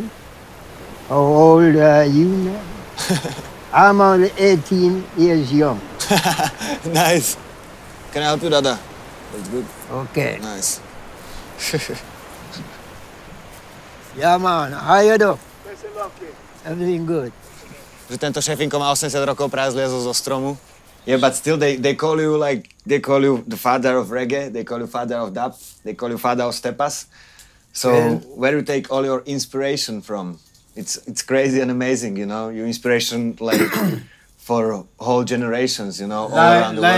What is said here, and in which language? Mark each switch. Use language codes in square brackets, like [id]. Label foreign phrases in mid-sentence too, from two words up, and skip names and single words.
[en] How old are you now? I'm only 18 years young. Nice. Can I help you, Dada? That's good. Okay. Nice. Yeah, man. How you do? Everything good. [sk] Že tento šéfinko má 80 rokov, práve zliezol zo stromu. [en] Yeah, but still they call you the father of reggae, they call you father of dub, they call you father of stepas. So where you take all your inspiration from? It's crazy and amazing, your inspiration like for whole generations, all around the world.